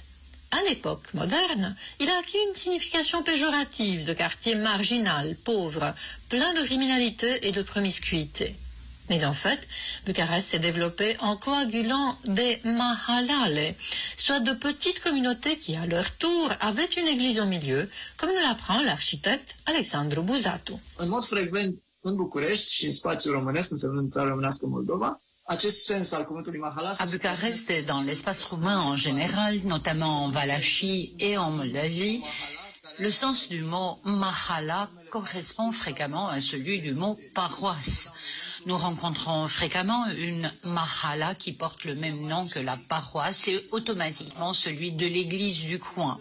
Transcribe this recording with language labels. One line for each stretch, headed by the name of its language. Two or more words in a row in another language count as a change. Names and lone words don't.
French: À l'époque moderne, il a acquis une signification péjorative de quartier marginal, pauvre, plein de criminalité et de promiscuité. Mais en fait, Bucarest s'est développé en coagulant des mahalale, soit de petites communautés qui, à leur tour, avaient une église au milieu, comme nous l'apprend l'architecte Alexandru Buzatu.
Romanian: În mod frecvent, în București și în spațiul românesc, însemnând țara românească Moldova, acest sens al cuvântului mahala...
French: À Bucarest et dans l'espace roumain en général, notamment en Valachie et en Moldavie, le sens du mot mahala correspond fréquemment à celui du mot paroisse. Nous rencontrons fréquemment une mahala qui porte le même nom que la paroisse et automatiquement celui de l'église du coin.